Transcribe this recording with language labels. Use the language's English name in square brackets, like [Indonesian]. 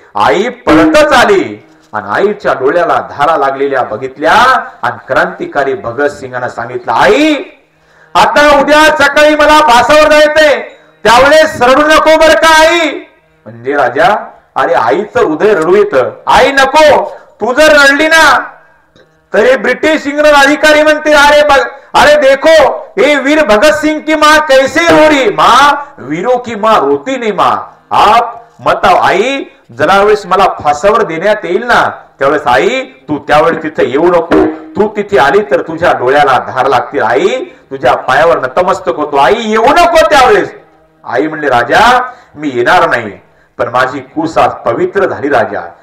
[Marathi] आई पळतच आली आणि आईच्या डोळ्याला धारा लागलेल्या बघितल्या आणि क्रांतिकारी भगतसिंगांना सांगितलं, आई आता उद्या सकाळी मला फासावर जायचंय, त्यावेळेस रडू नको बर का आई. म्हणजे राजा, अरे आईचं हृदय रडू येतं. आई नको, तू जर रडली ना तरी ब्रिटिश इंग्रज अधिकारी म्हणते, [Hindi] अरे देखो ये वीर भगत सिंह की माँ कैसे रो रही, माँ वीरों की माँ रोती नहीं माँ. आप बताओ [Marathi] आई, जरा वेळेस मला फासावर देण्यात येईल ना त्यावेळेस आई तू त्यावेळेस तिथे येऊ नको. तू तिथे आली तर तुझ्या डोळ्याला धार लागतील. आई तुझ्या पायावर नतमस्तक होतो. आई येऊ नको त्यावेळेस. आई म्हणले, राजा मी येणार नाही, पण माझी कूस आज पवित्र झाली राजा.